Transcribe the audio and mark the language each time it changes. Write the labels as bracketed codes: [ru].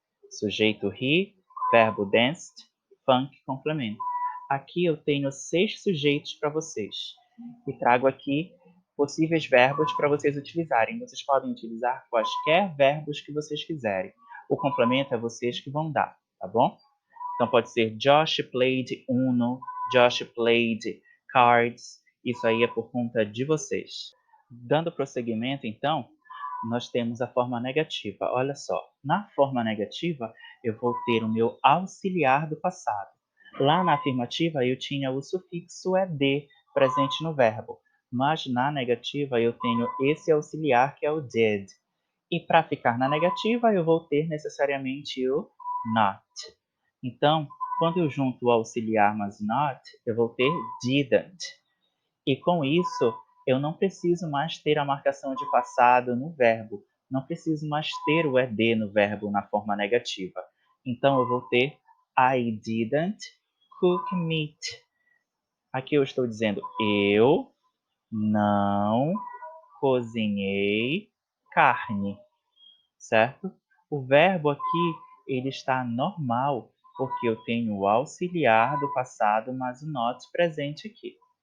[pt] Sujeito he, verbo danced, funk complemento. Aqui eu tenho 6 sujeitos para vocês. E trago aqui possíveis verbos para vocês utilizarem. Vocês podem utilizar quaisquer verbos que vocês quiserem. O complemento é vocês que vão dar, tá bom? Então pode ser [en] Josh played Uno, Josh played cards. [pt] Isso aí é por conta de vocês. Dando prosseguimento, então, nós temos a forma negativa. Olha só, na forma negativa, eu vou ter o meu auxiliar do passado. Lá na afirmativa, eu tinha o sufixo ed presente no verbo, mas na negativa eu tenho esse auxiliar que é o did. E para ficar na negativa, eu vou ter necessariamente o not. Então, quando eu junto o auxiliar mais not, eu vou ter didn't. E com isso, eu não preciso mais ter a marcação de passado no verbo. Não preciso mais ter o ed no verbo na forma negativa. Então, eu vou ter [en] I didn't cook meat. [pt] Aqui eu estou dizendo eu não cozinhei carne, certo? O verbo aqui ele está normal porque eu tenho o auxiliar do passado mais o not presente aqui.